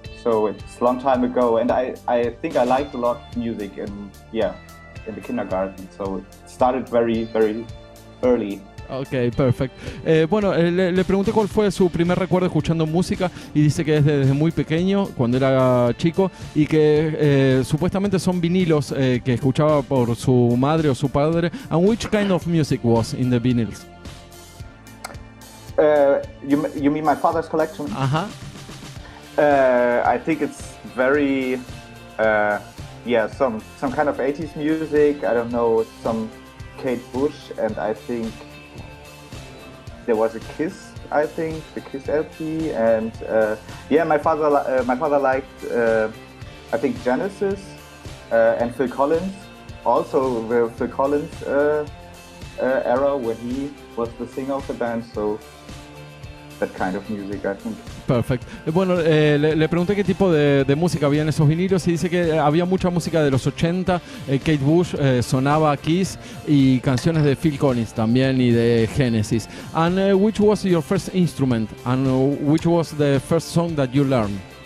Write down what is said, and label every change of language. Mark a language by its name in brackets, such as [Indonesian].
[English] So it's a long time ago, and I think I liked a lot music in the kindergarten. So it started very, very early. Ok, perfect. [Spanish] Bueno, le pregunté cuál fue su primer recuerdo escuchando música y dice que desde muy pequeño, cuando era chico, y que supuestamente son vinilos que escuchaba por su madre o su padre. [English] And which kind of music was in the vinyls? You mean my father's collection? Uh-huh. I think it's very, some kind of 80s music. I don't know, some Kate Bush, and I think there was a Kiss, I think, the Kiss LP, and my father liked, I think, Genesis and Phil Collins, also the Phil Collins era when he was the singer of the band, so that kind of music, I think. Perfect. [Spanish] Bueno, le pregunté qué tipo de música había en esos vinilos y dice que había mucha música de los 80, Kate Bush, sonaba Kiss y canciones de Phil Collins también y de Genesis. [English] And which was your first instrument and which was the first song that you learned?